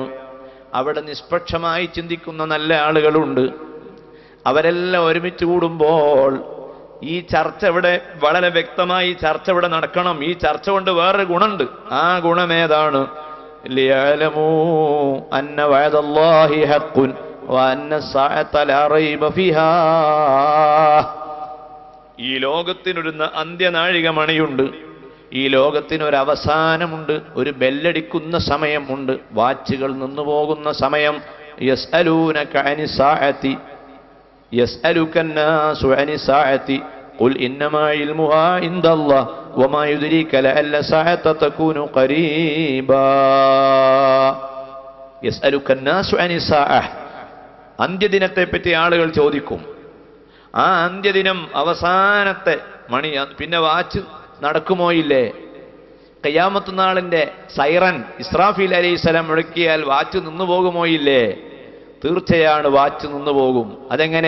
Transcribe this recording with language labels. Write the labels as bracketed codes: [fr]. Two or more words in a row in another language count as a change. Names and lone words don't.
[ml] അവിടെ നിഷ്പക്ഷമായി ചിന്തിക്കുന്ന നല്ല ആളുകളുണ്ട്. അവരെല്ലാം ഒരുമിച്ച് കൂടുമ്പോൾ ഈ ചർച്ച ഇവിടെ വളരെ വ്യക്തമായി ചർച്ച ഇവിടെ നടക്കണം. ഈ ചർച്ച കൊണ്ട് വേറൊരു ഗുണമുണ്ട്. ആ ഗുണമേതാണ്? [ar] ليعلموا أن وعد الله حق وأن الساعة لا ريب فيها. [ml] ഈ ലോകത്തിനൊരു അന്ത്യനാഴികമണിയുണ്ട്. ഈ ലോകത്തിനൊരവസാനമുണ്ട്. ഒരു ബെല്ലടിക്കുന്ന സമയമുണ്ട്. വാച്ചുകൾ നിന്നു പോകുന്ന സമയം. [ar] يسألونك عن الساعة يسألك الناس عن الساعة قل إنما علمها عند الله وما يدريك لعل الساعة تكون قريبا. يسألك الناس عن الساعة. [ml] അന്ത്യദിനത്തെപ്പറ്റി ആളുകൾ ചോദിക്കും. ആ അന്ത്യദിനം അവസാനത്തെ മണി. പിന്നെ വാച്ച് നടക്കുമോ ഇല്ലേ? ഖിയാമത്ത് നാളിന്റെ സൈറൻ ഇസ്രാഫീൽ അലൈഹിസ്സലാം മുഴക്കിയാൽ വാച്ച് നിന്നു പോകുമോ ഇല്ലേ? തീർച്ചയാണ് വാച്ച് നിന്നു പോകും. അതെങ്ങനെ?